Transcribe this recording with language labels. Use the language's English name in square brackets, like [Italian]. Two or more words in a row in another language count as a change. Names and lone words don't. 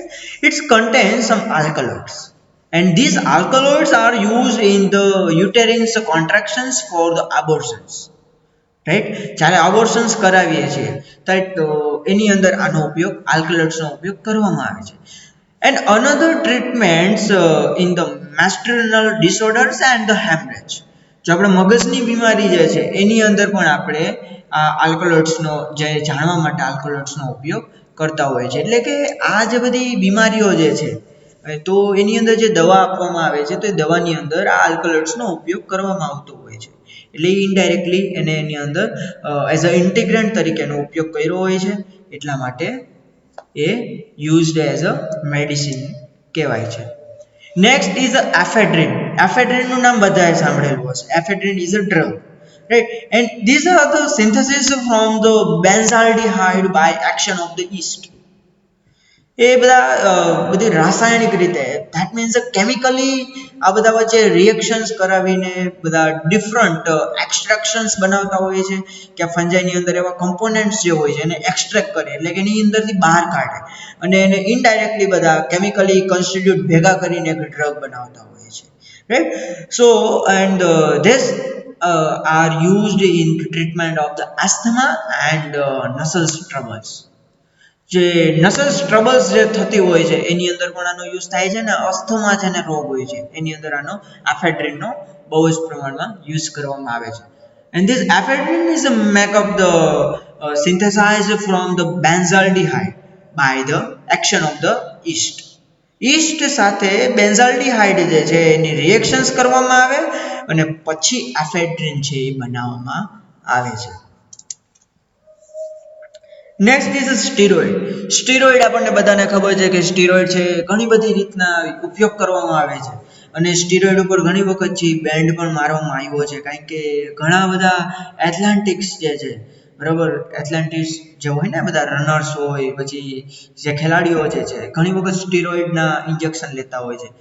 [English] it's contain some alkaloids and these alkaloids are used in the uterine contractions for the abortions, right? [Gujarati] જ્યારે abortions કરાવીએ છીએ તો એની અંદર આનો ઉપયોગ આલ્કલોઇડ્સનો ઉપયોગ કરવામાં આવે છે. [English] And another treatments in the menstrual disorders and the hemorrhage. [Gujarati] જો આપણે મગજની બીમારી જે છે એની અંદર પણ આપણે આ આલ્કલોઇડ્સનો જે જાણવા માટે આલ્કલોઇડ્સનો ઉપયોગ કરતા હોય છે. એટલે કે આ જે બધી બીમારીઓ જે છે તો એની અંદર જે દવા આપવામાં આવે છે તો એ દવાની અંદર આ આલ્કલોઇડ્સનો ઉપયોગ કરવામાં આવતો હોય છે. એટલે ઇનડાયરેક્ટલી એને એની અંદર [English] as a integrant [Gujarati] તરીકે એનો ઉપયોગ કર્યો હોય છે એટલા માટે એ [English] used as a medicine [Gujarati] કહેવાય છે. [English] next is ephedrine. [Gujarati] એફેડ્રિનનું નામ બધાએ સાંભળેલું હશે. [English] ephedrine is a drug, right? And these are the synthesis from the benzaldehyde by action of the yeast. [Gujarati] એ બધા બધી રાસાયણિક રીતે [English] that means [Gujarati] કેમિકલી આ બધા વચ્ચે રિએક્શન્સ કરાવીને બધા ડિફરન્ટ એક્સટ્રેક્શન્સ બનાવતા હોય છે કે આ ફંજાઈની અંદર એવા કમ્પોનન્ટ્સ જે હોય છે એને એક્સટ્રેક્ટ કરે એટલે કે એની અંદરથી બહાર કાઢે અને એને ઇનડાયરેક્ટલી બધા કેમિકલી કોન્સ્ટિટ્યુટ ભેગા કરીને એક ડ્રગ બનાવતા હોય છે, રાઈટ? [English] so and these are used in treatment of the asthma and nasal troubles. [Gujarati] જે [English] nasal troubles [Gujarati] જે થતી હોય છે એની અંદર પણ આનો યુઝ થાય છે ને અસ્થમા જેને રોગ હોય છે એની અંદર આનો એફેડ્રિનનો બહુ જ પ્રમાણમાં યુઝ કરવામાં આવે છે. [English] And this ephedrine is a make of the synthesized from the benzaldehyde by the action of the yeast. [Gujarati] yeast સાથે બેન્ઝાલ્ડિહાઇડ જે છે એની રિએક્શન્સ કરવામાં આવે અને પછી એફેડ્રિન છે એ બનાવવામાં આવે છે. [English] next is steroid. [Gujarati] સ્ટીરોઇડ આપણને બધાને ખબર છે કે સ્ટીરોઇડ છે ઘણી બધી રીતના ઉપયોગ કરવામાં આવે છે અને સ્ટીરોઇડ ઉપર ઘણી વખત છે બેન્ડ પણ મારવામાં આવ્યો છે કારણ કે ઘણા બધા એથ્લેટિક્સ જે છે બરાબર એથ્લેટિક્સ જે હોય ને બધા રનર્સ હોય પછી જે ખેલાડીઓ જે છે ઘણી વખત સ્ટીરોઇડના ઇન્જેક્શન લેતા હોય છે.